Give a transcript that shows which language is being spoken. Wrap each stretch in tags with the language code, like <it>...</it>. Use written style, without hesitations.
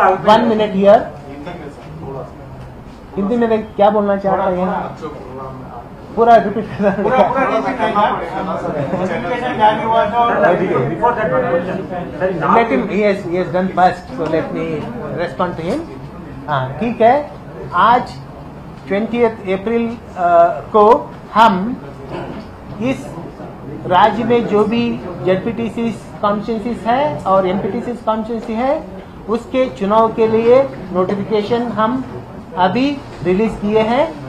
<hi>1 minute here, Hindi में क्या बोलना चाहता है? पूरा repeat</hi> <en>let him, he has done first, so let me respond to him.</en> <hi>ठीक है, आज 20 अप्रैल को हम इस राज्य में जो भी जेडपीटीसी कॉन्स्टिट्यूंसीज है और एमपीटीसी कॉन्स्टिट्यूंसी है उसके चुनाव के लिए नोटिफिकेशन हम अभी रिलीज किए हैं.</hi>